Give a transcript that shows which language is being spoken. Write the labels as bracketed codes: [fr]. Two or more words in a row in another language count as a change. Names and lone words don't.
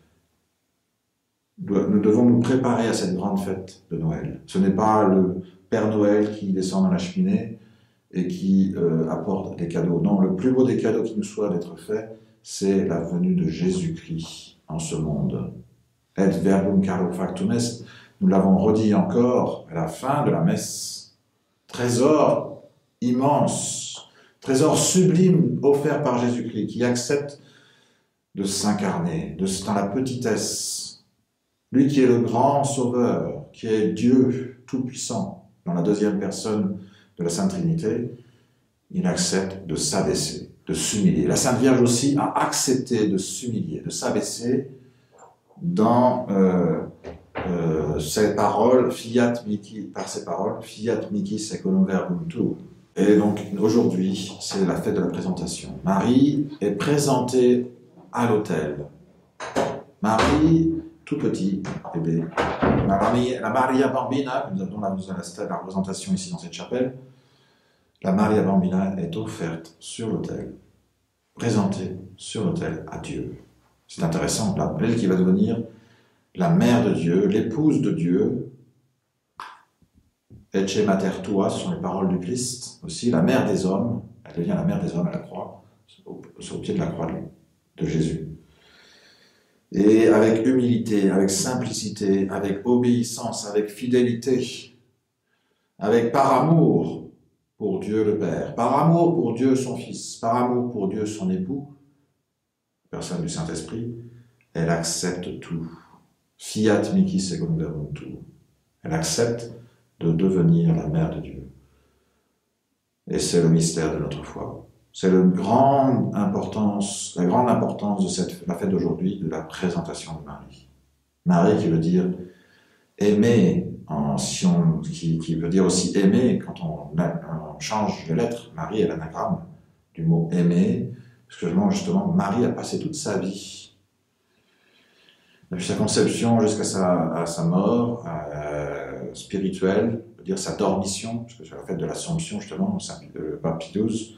[fr] Nous devons nous préparer à cette grande fête de Noël. Ce n'est pas le Père Noël qui descend dans la cheminée et qui apporte des cadeaux. Non, le plus beau des cadeaux qui nous soit d'être fait, c'est la venue de Jésus-Christ en ce monde. [la] Et verbum caro factum est, [fr] nous l'avons redit encore à la fin de la messe. Trésor immense, trésor sublime offert par Jésus-Christ, qui accepte de s'incarner, dans la petitesse. Lui qui est le grand sauveur, qui est Dieu tout-puissant, dans la deuxième personne de la Sainte Trinité, il accepte de s'abaisser, de s'humilier. La Sainte Vierge aussi a accepté de s'humilier, de s'abaisser dans ses paroles, par ses paroles, [la] fiat mihi seculum verbum tuum. [fr] Et donc aujourd'hui, c'est la fête de la présentation. Marie est présentée à l'autel. Marie, tout petit bébé, la Maria Bambina, dont la représentation ici dans cette chapelle, la Maria Bambina est offerte sur l'autel, présentée sur l'autel à Dieu. C'est intéressant, elle qui va devenir la mère de Dieu, l'épouse de Dieu, [la] Ecce mater tua, [fr] ce sont les paroles du Christ, aussi la mère des hommes, elle devient la mère des hommes à la croix, sur le pied de la croix de Jésus. Et avec humilité, avec simplicité, avec obéissance, avec fidélité, avec par amour pour Dieu le Père, par amour pour Dieu son Fils, par amour pour Dieu son époux, personne du Saint-Esprit, elle accepte tout. [la] Fiat mihi seculum verbum tuum. [fr] Elle accepte de devenir la mère de Dieu. Et c'est le mystère de notre foi. C'est la grande importance de la fête d'aujourd'hui, de la présentation de Marie. Marie qui veut dire aimer, qui veut dire aussi aimer, quand on change les lettres, Marie est l'anagramme du mot aimer, parce que justement, Marie a passé toute sa vie, depuis sa conception jusqu'à sa mort spirituelle, on peut dire sa dormition, parce que c'est la fête de l'Assomption, justement, le Pape Pie XII.